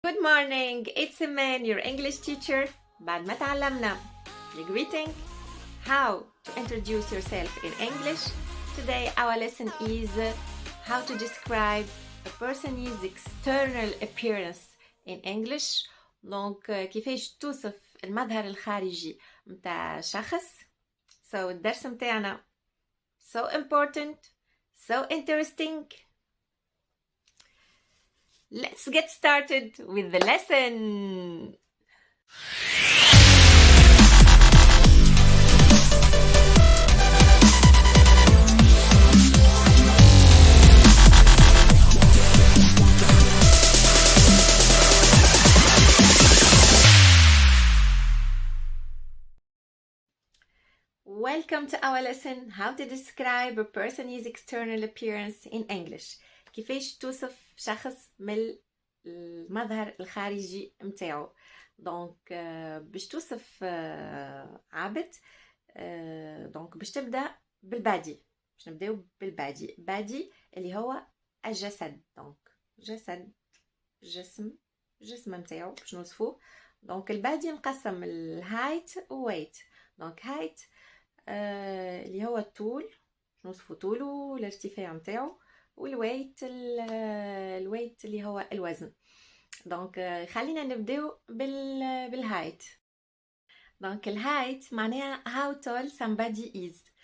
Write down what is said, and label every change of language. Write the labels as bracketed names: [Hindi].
[English] Good morning, it's Iman, your English teacher. [Arabic] بعد ما تعلمنا [English] the greeting, how to introduce yourself in English. Today our lesson is how to describe a person's external appearance in English. [Arabic] Donc كيفاش توصف المظهر الخارجي متاع شخص. [English] So [Arabic] الدرس متاعنا [English] so important, so interesting. Let's get started with the lesson. Welcome to our lesson, how to describe a person's external appearance in English. [Arabic] كيفاش توصف شخص من المظهر الخارجي متاعو. دونك باش توصف عبد، دونك باش تبدا بالبادي. باش نبداو بالبادي. بادي اللي هو الجسد. دونك جسد، جسم متاعو باش نوصفوه. دونك البادي مقسم الهايت وويت. دونك هايت اللي هو الطول، نوصفو طوله الارتفاع متاعو، والويت الويت اللي هو الوزن. دونك خلينا نبداو بالهايت. دونك الهايت معناها [English] how tall somebody is.